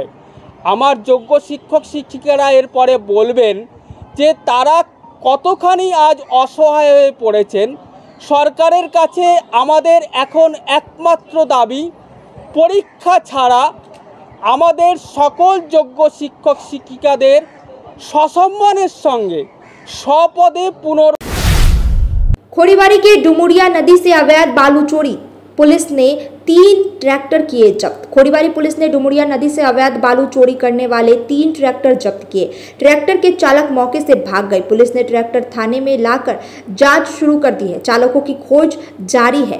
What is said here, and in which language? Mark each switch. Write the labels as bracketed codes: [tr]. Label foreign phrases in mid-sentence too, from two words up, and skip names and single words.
[bn] আমার যোগ্য শিক্ষক শিক্ষিকারা এরপরে বলবেন যে তারা কতখানি আজ অসহায় হয়ে পড়েছেন। সরকারের কাছে আমাদের এখন একমাত্র দাবি, পরীক্ষা ছাড়া আমাদের সকল যোগ্য শিক্ষক শিক্ষিকাদের সসম্মানের সঙ্গে স্বপদে [hi] खोरीबारी के डुमुरिया नदी से अवैध बालू चोरी, पुलिस ने 3 ट्रैक्टर किए जब्त। खोरीबारी पुलिस ने डुमुरिया नदी से अवैध बालू चोरी करने वाले 3 ट्रैक्टर जब्त किए। ट्रैक्टर के चालक मौके से भाग गए। पुलिस ने ट्रैक्टर थाने में लाकर जांच शुरू कर दी है। चालकों की खोज जारी है।